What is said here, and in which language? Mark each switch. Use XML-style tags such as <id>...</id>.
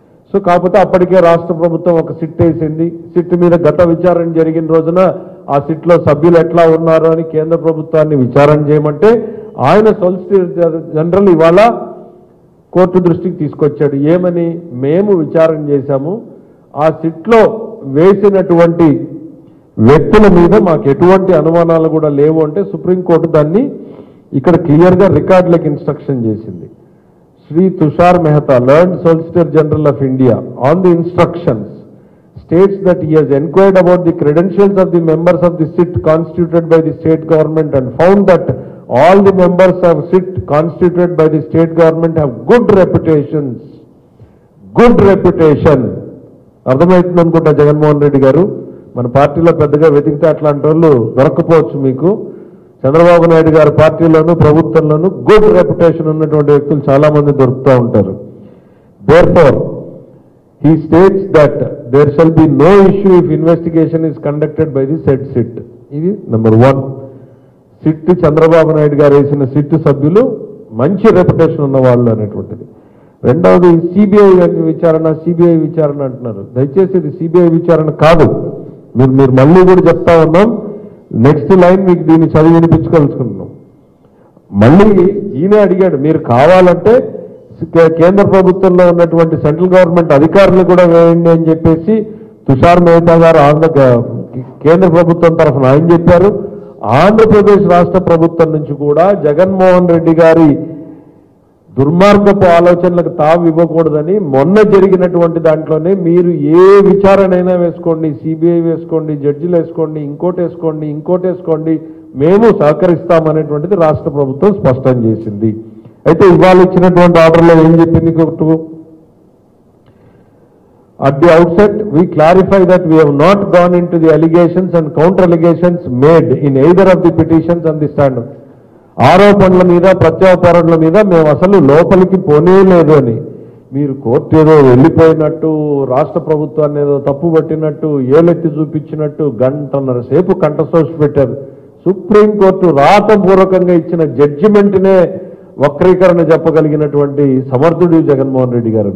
<te>So కాకపోతే అప్పటికే రాష్ట్ర ప్రభుత్వం ఒక సిట్ వేసింది. సిట్ మీద గత విచారణ జరిగిన రోజున ఆ సిట్లో సభ్యులు ఎట్లా ఉన్నారు అని కేంద్ర ప్రభుత్వాన్ని విచారణ చేయమంటే ఆయన సొలిసిటర్ జనరల్ ఇవాళ కోర్టు దృష్టికి తీసుకొచ్చాడు. ఏమని? మేము విచారణ చేశాము, ఆ సిట్లో వేసినటువంటి వ్యక్తుల మీద మాకు ఎటువంటి అనుమానాలు కూడా లేవు అంటే సుప్రీంకోర్టు దాన్ని ఇక్కడ క్లియర్గా రికార్డులకు ఇన్స్ట్రక్షన్ చేసింది.</te> <en>Sri Tushar Mehta, learned Solicitor General of India, on the instructions, states that he has inquired about the credentials of the members of the SIT constituted by the state government and found that all the members of SIT constituted by the state government have good reputations. Good reputation.</en> <te>అర్థమవుతుంది అనుకుంటా జగన్మోహన్ రెడ్డి గారు. మన పార్టీలో పెద్దగా వెతికితే అట్లాంటి వాళ్ళు దొరకపోవచ్చు మీకు. చంద్రబాబు నాయుడు గారి పార్టీలోనూ ప్రభుత్వంలోనూ గుడ్ రెప్యుటేషన్ ఉన్నటువంటి వ్యక్తులు చాలా మంది దొరుకుతూ ఉంటారు.</te> <en>Therefore he states that there shall be no issue if investigation is conducted by the said SIT.</en> <te>ఇది నెంబర్ 1. సిట్ చంద్రబాబు నాయుడు గారు వేసిన సిట్ సభ్యులు మంచి రెప్యుటేషన్ ఉన్న వాళ్ళు అనేటువంటిది. రెండవది సిబిఐ విచారణ అంటున్నారు. దయచేసి ఇది సిబిఐ విచారణ కాదు. మీరు మళ్ళీ కూడా చెప్తా ఉన్నాం. నెక్స్ట్ లైన్ మీకు దీన్ని చదివి వినిపించుకోవాల్సుకుంటున్నాం. మళ్ళీ ఈయనే అడిగాడు, మీరు కావాలంటే కేంద్ర ప్రభుత్వంలో ఉన్నటువంటి సెంట్రల్ గవర్నమెంట్ అధికారులు కూడా వేయండి అని చెప్పేసి తుషార్ మెహతా గారు కేంద్ర ప్రభుత్వం తరఫున ఆయన చెప్పారు. ఆంధ్రప్రదేశ్ రాష్ట్ర ప్రభుత్వం నుంచి కూడా జగన్మోహన్ రెడ్డి గారి దుర్మార్గపు ఆలోచనలకు తావు ఇవ్వకూడదని మొన్న జరిగినటువంటి దాంట్లోనే మీరు ఏ విచారణైనా వేసుకోండి, సిబిఐ వేసుకోండి, జడ్జిలు వేసుకోండి, ఇంకోటి వేసుకోండి, మేము సహకరిస్తామనేటువంటిది రాష్ట్ర ప్రభుత్వం స్పష్టం చేసింది. అయితే ఇవాళ ఇచ్చినటువంటి ఆర్డర్లో ఏం చెప్పింది court?</te> <en>At the outset, we clarify that we have not gone into the allegations and counter-allegations made in either of the petitions on the stand.</en> <te>ఆరోపణల మీద ప్రత్యారోపణల మీద మేము అసలు లోపలికి పోనే లేదు అని మీరు కోర్టు ఏదో వెళ్ళిపోయినట్టు, రాష్ట్ర ప్రభుత్వాన్ని ఏదో తప్పు పట్టినట్టు, ఏలెత్తి చూపించినట్టు గంటన్నర సేపు కంఠశోష పెట్టారు. సుప్రీంకోర్టు రాతపూర్వకంగా ఇచ్చిన జడ్జిమెంట్నే వక్రీకరణ చెప్పగలిగినటువంటి సమర్థుడు జగన్మోహన్ రెడ్డి గారు.</te>